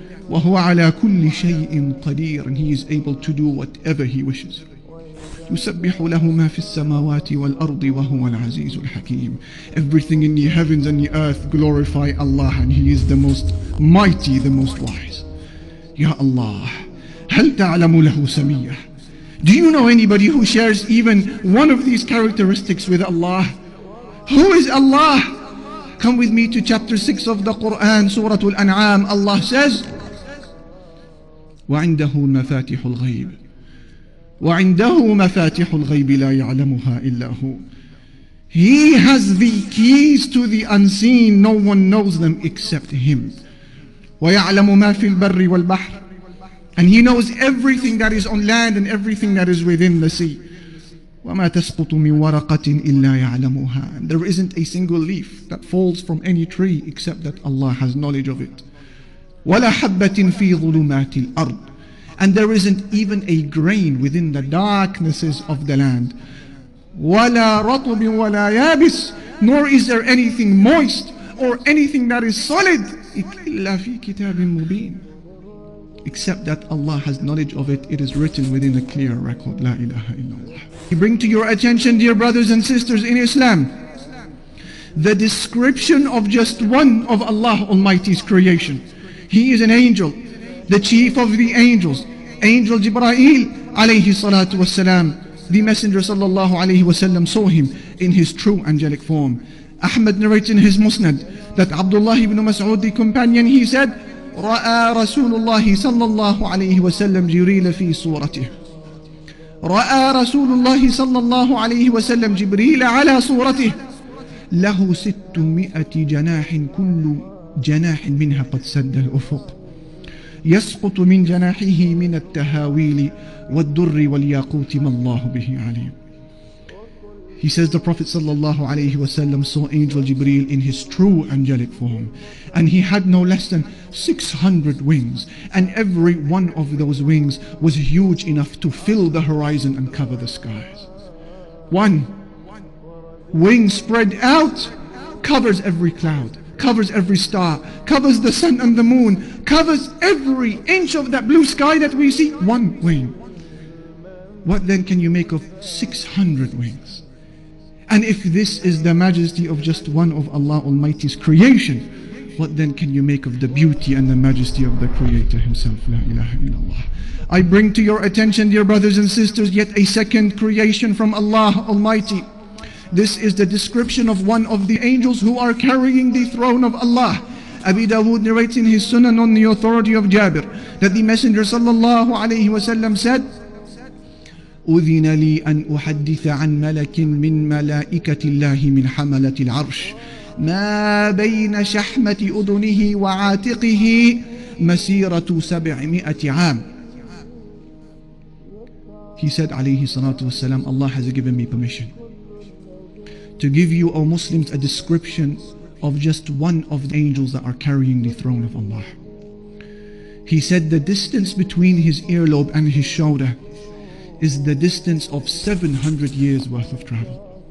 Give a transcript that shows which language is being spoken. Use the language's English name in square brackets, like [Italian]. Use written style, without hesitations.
[Arabic] وَهُوَ عَلَى كُلِّ شَيْءٍ قَدِيرٌ. [English] And He is able to do whatever He wishes. [Arabic] يُسَبِّحُ لَهُ مَا فِي السَّمَاوَاتِ وَالْأَرْضِ وَهُوَ الْعَزِيزُ الْحَكِيمُ. [English] Everything in the heavens and the earth glorify Allah, and He is the most mighty, the most wise. [Arabic] Ya Allah, هل تعلم له سمية. [English] Do you know anybody who shares even one of these characteristics with Allah? Who is Allah? Come with me to chapter 6 of the Quran, Surah Al-An'am. Allah says, [Arabic] وعنده مفاتح الغيب وعنده مفاتح الغيب لا يعلمها إلا هو. [English] He has the keys to the unseen, no one knows them except Him. [Arabic] ويعلم ما في البر والبحر. [English] And He knows everything that is on land and everything that is within the sea. [Arabic] وما تسقط من ورقة إلا يعلمها. [English] And there isn't a single leaf that falls from any tree except that Allah has knowledge of it. [Arabic] ولا حبة في ظلمات الأرض. [English] And there isn't even a grain within the darknesses of the land. [Arabic] ولا رطب ولا يابس. [English] Nor is there anything moist or anything that is solid [Arabic] إلا في كتاب مبين. [English] Except that Allah has knowledge of it. It is written within a clear record. La ilaha illallah. We bring to your attention, dear brothers and sisters in Islam, the description of just one of Allah Almighty's creation. He is an angel, the chief of the angels, Angel Jibreel alayhi salatu wassalam. The Messenger sallallahu alayhi wasallam saw him in his true angelic form. Ahmad narrates in his Musnad that Abdullah ibn Mas'ud, the companion, he said, [Arabic] رأى رسول الله صلى الله عليه وسلم جبريل في صورته. رأى رسول الله صلى الله عليه وسلم جبريل على صورته له 600 جناح كل جناح منها قد سد الأفق يسقط من جناحه من التهاويل والدر والياقوت ما الله به عليم. [English] He says the Prophet ﷺ saw Angel Jibreel in his true angelic form, and he had no less than 600 wings, and every one of those wings was huge enough to fill the horizon and cover the skies. One wing spread out covers every cloud, covers every star, covers the sun and the moon, covers every inch of that blue sky that we see. One wing. What then can you make of 600 wings? And if this is the majesty of just one of Allah Almighty's creation, what then can you make of the beauty and the majesty of the Creator Himself? La ilaha illallah. I bring to your attention, dear brothers and sisters, yet a second creation from Allah Almighty. This is the description of one of the angels who are carrying the throne of Allah. Abi Dawood narrates in his Sunan on the authority of Jabir that the Messenger sallallahu alayhi wasallam said, [Arabic] أذن لي أن أحدث عن ملك من ملائكة الله من حملة العرش ما بين شحمة أذنه وعاتقه مسيرة 700 عام. [English] He said alayhi salatu wasalam, Allah has given me permission to give you, O Muslims, a description of just one of the angels that are carrying the throne of Allah. He said the distance between his earlobe and his shoulder is the distance of 700 years worth of travel.